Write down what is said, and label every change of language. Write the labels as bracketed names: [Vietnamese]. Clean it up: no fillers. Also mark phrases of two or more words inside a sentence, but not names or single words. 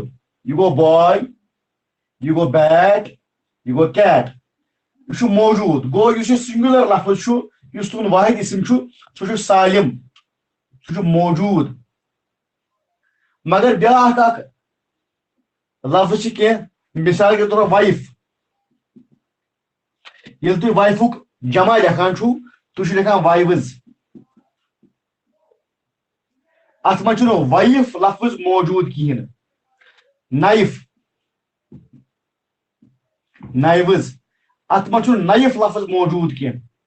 [Kashmiri] یہ گو باے، یہ گو بیٹ، یہ گو کیٹ. یہ چھُ موجود. گو یُس یہ سنگولر لفظ چھُ، یُس تُہُنٛد واحد اسم چھُ، سُہ چھُ سالم، سُہ چھُ موجود. مگر بیاکھ اکھ لفظ چھ کینٛہہ، [Urdu] مثال کے طور [Kashmiri] وائف. ییٚلہِ تُہۍ وائفُک جمع لیکھان چھُو تُہۍ چھِو لیکھان وائوز. اتھ منٛز چھُنہٕ وائف لفظ موجود کہیٖنۍ. نائف، نائوز، اتھ منٛز چھُنہٕ نائف لفظ موجود کینٛہہ.